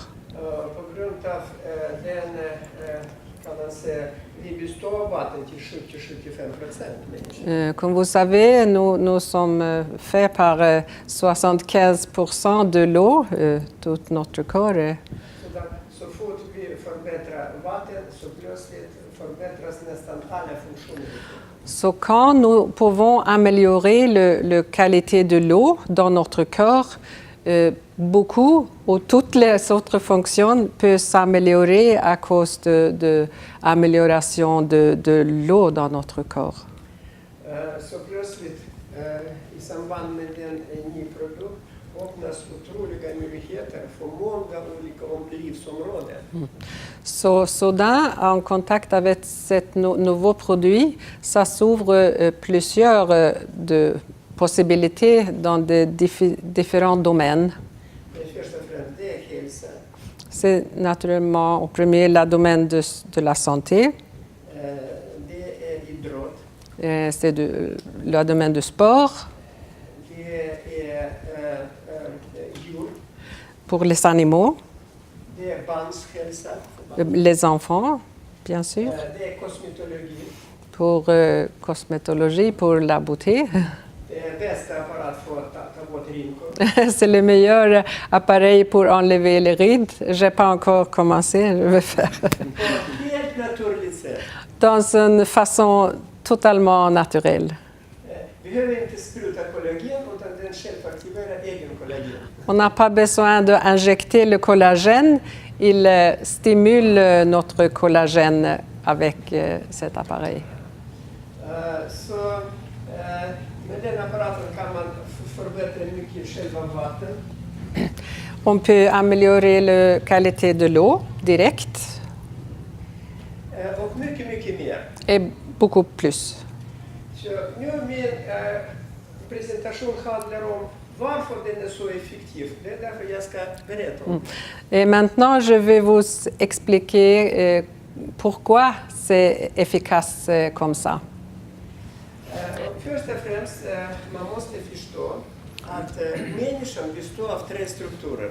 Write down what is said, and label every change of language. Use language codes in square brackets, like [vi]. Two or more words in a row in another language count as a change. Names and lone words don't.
[sv] På grund av den kan man säga vi består av vatten till 70-75%. [fr] Comme vous savez, nous sommes faits par 75% de l'eau, tout notre corps. [sv] Så fort vi förbättrar vatten så plötsligt förbättras nästan alla funktioner. [fr] So, quand nous pouvons améliorer la qualité de l'eau dans notre corps, beaucoup ou toutes les autres fonctions peuvent s'améliorer à cause de l'amélioration de l'eau dans notre corps. [sv] Så plötsligt i samband med en ny produkt öppnas otroliga möjligheter för många olika livsområden. [fr] So, soudain, en contact avec ce nouveau produit, ça s'ouvre plusieurs de possibilités dans des différents domaines. [sv] Först och främst det är hälsa. [fr] C'est naturellement au premier le domaine de la santé, [sv] Det är idrott. [fr] c'est le domaine du sport, [sv] Det är djur. [fr] pour les animaux, [sv] Det är barns hälsa. [fr] les enfants, bien sûr, [sv] Det är kosmetologi. [fr] pour cosmétologie, pour la beauté. [sv] Det är bästa apparat för att ta bort rynkor. [fr] C'est le meilleur appareil pour enlever les rides. Je n'ai pas encore commencé, je vais faire. [sv] På ett helt naturligt sätt. [fr] Dans une façon totalement naturelle. [sv] Vi behöver inte spruta kollagen utan den självaktiverar egen kollagen. [fr] On n'a pas besoin d'injecter le collagène, il stimule notre collagène avec cet appareil. [sv] Så med den apparaten kan man förbättra mycket själva vatten. [fr] On peut améliorer la qualité de l'eau direct [sv] Och mycket mer. [fr] et beaucoup plus. [sv] Så nu min presentation handlar om varför den är så effektiv. Det är därför jag ska berätta om. [fr] Et maintenant, je vais vous expliquer pourquoi c'est efficace comme ça. [sv] Först och främst, man måste förstå att människan består av tre strukturer.